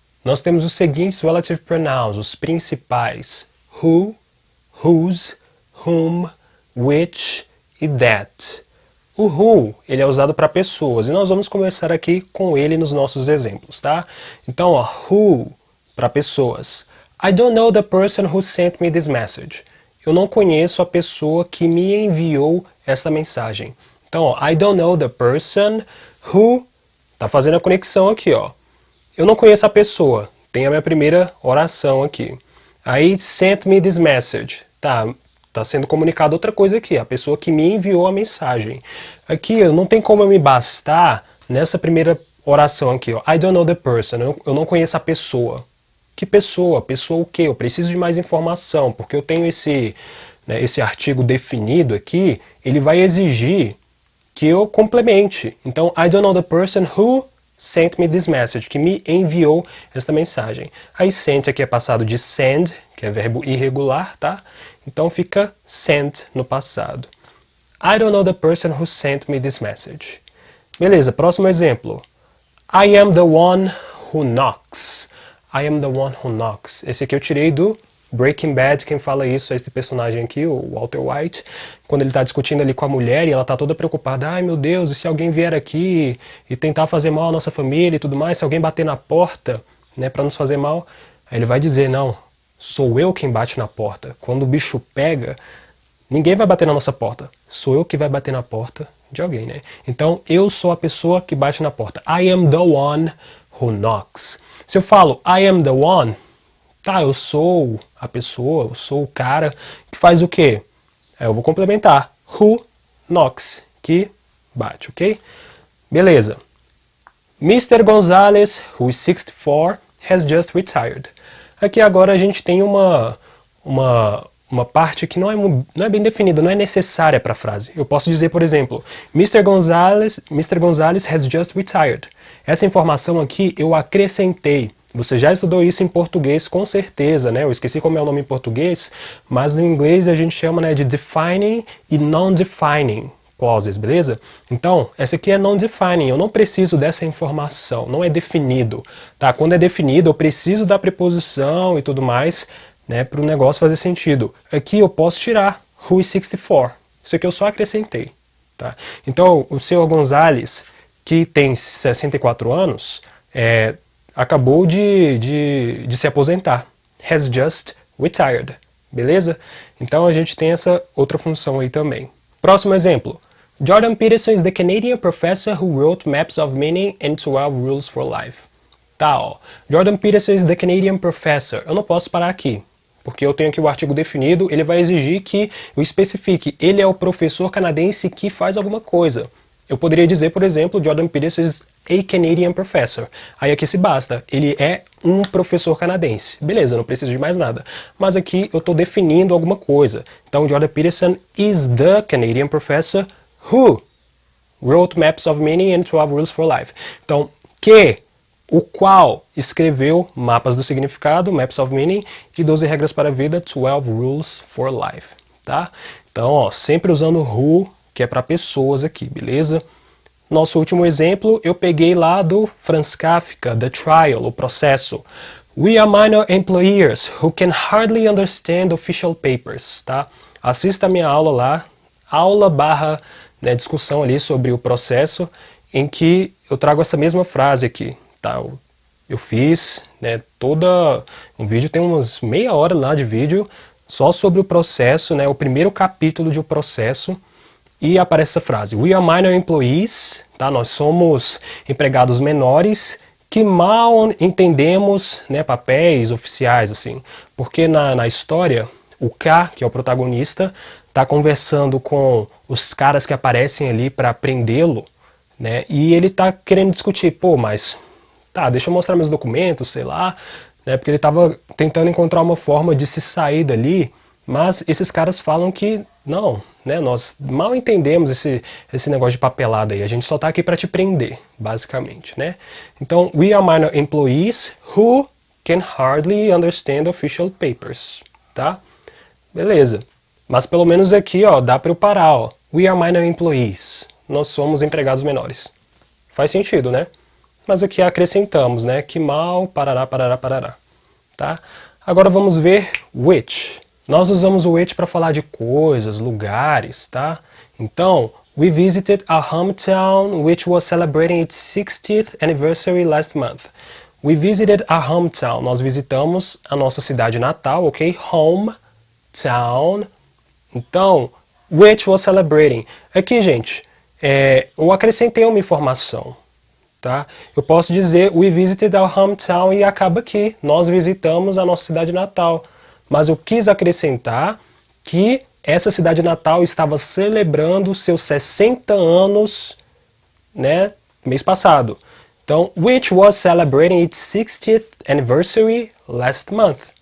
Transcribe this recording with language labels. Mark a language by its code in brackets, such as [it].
[pt] Nós temos os seguintes [en] relative pronouns, [pt] os principais: who, whose, whom, which e that. O who, ele é usado para pessoas, e nós vamos começar aqui com ele nos nossos exemplos, tá? Então, ó, who, para pessoas. [en] I don't know the person who sent me this message. [pt] Eu não conheço a pessoa que me enviou esta mensagem. [en] Então, ó, I don't know the person who... [pt] Tá fazendo a conexão aqui, ó. Eu não conheço a pessoa. Tem a minha primeira oração aqui. Aí, [en] sent me this message. [pt] Tá sendo comunicado outra coisa aqui. A pessoa que me enviou a mensagem. Aqui, não tem como eu me bastar nessa primeira oração aqui, ó. [en] I don't know the person. [pt] Eu não conheço a pessoa. Que pessoa? Pessoa o quê? Eu preciso de mais informação, porque eu tenho esse artigo definido aqui, ele vai exigir que eu complemente. [en] Então, I don't know the person who sent me this message, [pt] que me enviou esta mensagem. Aí sent aqui é passado de send, que é verbo irregular, tá? Então fica sent no passado. [en] I don't know the person who sent me this message. [pt] Beleza, próximo exemplo. [en] I am the one who knocks. I am the one who knocks. [pt] Esse aqui eu tirei do Breaking Bad. Quem fala isso é esse personagem aqui, o Walter White, quando ele está discutindo ali com a mulher e ela está toda preocupada. Ai meu Deus, e se alguém vier aqui e tentar fazer mal à nossa família e tudo mais, se alguém bater na porta, né, para nos fazer mal, aí ele vai dizer, não, sou eu quem bate na porta. Quando o bicho pega, ninguém vai bater na nossa porta, sou eu que vai bater na porta de alguém, né? Então eu sou a pessoa que bate na porta. [en] I am the one who knocks. [pt] Se eu falo [en] I am the one, [pt] tá, eu sou a pessoa, eu sou o cara que faz o quê? Eu vou complementar. [en] Who knocks, [pt] que bate, ok? Beleza. Mr. [en] Gonzalez, who is 64, has just retired. [pt] Aqui agora a gente tem uma parte que não é bem definida, não é necessária para a frase. Eu posso dizer, por exemplo, Mr. [en] Gonzalez has just retired. [pt] Essa informação aqui eu acrescentei. Você já estudou isso em português, com certeza, né? Eu esqueci como é o nome em português, mas no inglês a gente chama, né, de defining e non-defining clauses, beleza? Então, essa aqui é non-defining, eu não preciso dessa informação, não é definido, tá? Quando é definido, eu preciso da preposição e tudo mais, né, para o negócio fazer sentido. Aqui eu posso tirar [en] who is 64, [pt] isso aqui eu só acrescentei, tá? Então, o senhor Gonzalez, que tem 64 anos, acabou de se aposentar. [en] Has just retired. [pt] Beleza? Então a gente tem essa outra função aí também. Próximo exemplo. [en] Jordan Peterson is the Canadian professor who wrote Maps of Meaning and 12 Rules for Life. Tá, ó. Jordan Peterson is the Canadian professor. [pt] Eu não posso parar aqui, porque eu tenho aqui o artigo definido, ele vai exigir que eu especifique. Ele é o professor canadense que faz alguma coisa. Eu poderia dizer, por exemplo, [en] Jordan Peterson is a Canadian professor. [pt] Aí aqui se basta, ele é um professor canadense. Beleza, não preciso de mais nada. Mas aqui eu estou definindo alguma coisa. [en] Então, Jordan Peterson is the Canadian professor who wrote Maps of Meaning and 12 Rules for Life. [pt] Então, o qual escreveu Mapas do Significado, Maps of Meaning, e 12 Regras para a Vida, 12 Rules for Life. Tá? Então, ó, sempre usando who, que é para pessoas aqui, beleza? Nosso último exemplo, eu peguei lá do Franz Kafka, The Trial, o processo. [en] We are minor employers who can hardly understand official papers, tá? [pt] Assista a minha aula lá, aula / discussão ali sobre o processo, em que eu trago essa mesma frase aqui, tá? Eu fiz, né, um vídeo, tem umas meia hora lá de vídeo, só sobre o processo, né, o primeiro capítulo de O Processo, e aparece essa frase, [en] we are minor employees, [pt] tá? Nós somos empregados menores que mal entendemos, né, papéis oficiais, assim, porque na história, o K, que é o protagonista, está conversando com os caras que aparecem ali para prendê-lo, né? E ele tá querendo discutir, pô, mas tá, deixa eu mostrar meus documentos, sei lá, né? Porque ele tava tentando encontrar uma forma de se sair dali, mas esses caras falam que não, né? Nós mal entendemos esse negócio de papelada aí, a gente só tá aqui para te prender, basicamente, né? [en] Então, we are minor employees who can hardly understand official papers, tá? [pt] Beleza. Mas pelo menos aqui, ó, dá para eu parar, ó. [en] We are minor employees. [pt] Nós somos empregados menores. Faz sentido, né? Mas aqui acrescentamos, né? Que mal, parará, parará, parará. Tá? Agora vamos ver which. Nós usamos o which para falar de coisas, lugares, tá? [en] Então, we visited our hometown which was celebrating its 60th anniversary last month. We visited our hometown. [pt] Nós visitamos a nossa cidade natal, ok? [en] Hometown. Então, which was celebrating. [pt] Aqui, gente, eu acrescentei uma informação, tá? Eu posso dizer [en] we visited our hometown [pt] e acaba aqui. Nós visitamos a nossa cidade natal. Mas eu quis acrescentar que essa cidade natal estava celebrando seus 60 anos, né, mês passado. [en] Então, which was celebrating its 60th anniversary last month.